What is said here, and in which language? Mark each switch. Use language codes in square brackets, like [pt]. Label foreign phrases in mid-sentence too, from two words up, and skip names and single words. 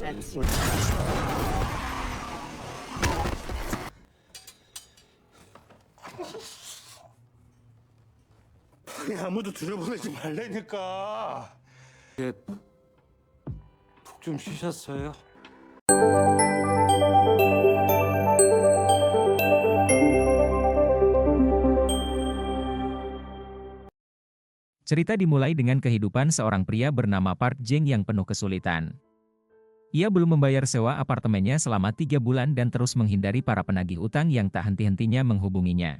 [ko] 그렇지. 아니, 아무도 들여보내지 말라니까. 이게 푹 좀 쉬셨어요? [id] Cerita dimulai dengan kehidupan seorang pria bernama Park Jeng yang penuh kesulitan. Ia belum membayar sewa apartemennya selama 3 bulan dan terus menghindari para penagih utang yang tak henti-hentinya menghubunginya.